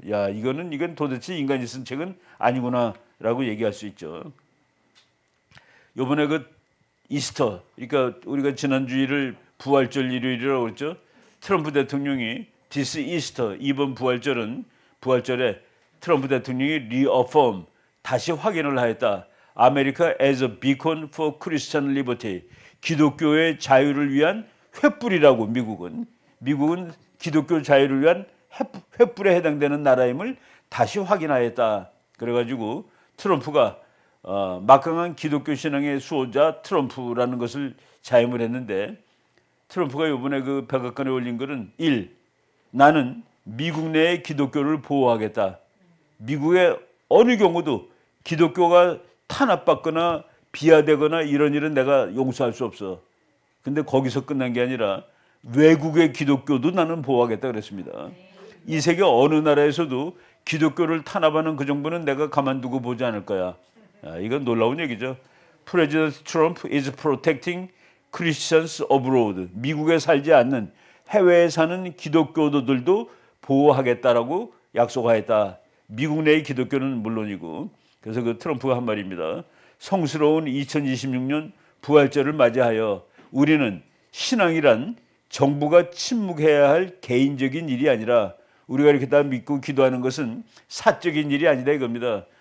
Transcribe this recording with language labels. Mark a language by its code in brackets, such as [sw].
[ko] 야, 이건 도대체 인간이 쓴 책은 아니구나라고 얘기할 수 있죠. 요번에 그 이스터, 그러니까 우리가 지난 주일을 부활절 일요일이라고 그랬죠. 트럼프 대통령이 [en] This Easter, [ko] 이번 부활절에 트럼프 대통령이 [en] reaffirm, [ko] 다시 확인을 하였다. [en] America as a beacon for Christian liberty, [ko] 기독교의 자유를 위한 횃불이라고. 미국은 기독교 자유를 위한 횃불에 해당되는 나라임을 다시 확인하였다. 그래가지고 트럼프가 막강한 기독교 신앙의 수호자 트럼프라는 것을 자임을 했는데, 트럼프가 이번에 그 백악관에 올린 글은 1. 나는 미국 내의 기독교를 보호하겠다. 미국의 어느 경우도 기독교가 탄압받거나 비하되거나 이런 일은 내가 용서할 수 없어. 근데 거기서 끝난 게 아니라 외국의 기독교도 나는 보호하겠다 그랬습니다. 이 세계 어느 나라에서도 기독교를 탄압하는 그 정부는 내가 가만두고 보지 않을 거야. 이건 놀라운 얘기죠. [en] President Trump is protecting Christians abroad. [ko] 미국에 살지 않는 해외에 사는 기독교도들도 보호하겠다라고 약속하였다. 미국 내의 기독교는 물론이고. 그래서 그 트럼프가 한 말입니다. 성스러운 2026년 부활절을 맞이하여 우리는 신앙이란 정부가 침묵해야 할 개인적인 일이 아니라, 우리가 이렇게 다 믿고 기도하는 것은 사적인 일이 아니다 이겁니다.